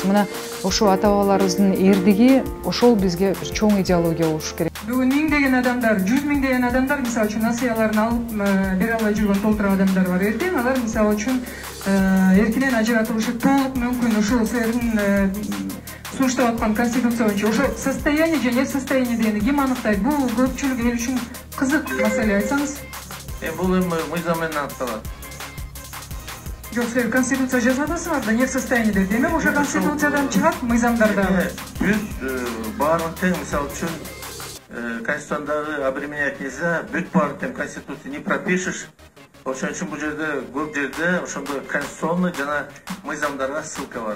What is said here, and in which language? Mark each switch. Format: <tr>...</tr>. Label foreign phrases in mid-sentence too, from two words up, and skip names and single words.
<ky>Мына ошо ата-бабаларыбыздын эрдиги ошол бизге бир чоң идеология болуш керек. Бүгүн миңдеген адамдар, 100 миңдеген адамдар мисалы үчүн насыяларын алып бере албай жүргөн толтура адамдар бар. Эртең алар мисалы үчүн эркинен ажыратылышы толук мүмкүн. Ошол силердин сунуштап аткан конституция боюнча ошо состояние же</ky> <ru>нет состояния</ru> <ky>дегенди ким аныктайт? Бул көпчүлүк эл үчүн кызык маселе, айтсаңыз. Бул эми мыйзам менен аныкталат. Жок, силер конституция жазып атасыңар да</ky> <ru>нет состояния</ru> <ky>деп. Демек ошо конституциядан чыгат мыйзамдарда. Бүт баарын тең, мисалы үчүн конституцияндагы</ky> <ru>обременять нельзя,</ru> <ky>бүт баарын тең конституция</ky> <ru>не пропишешь.</ru> <ky>Ошон үчүн бул жерде көп жерде ошондой конституционный жана мыйзамдарга ссылка бар.</ky>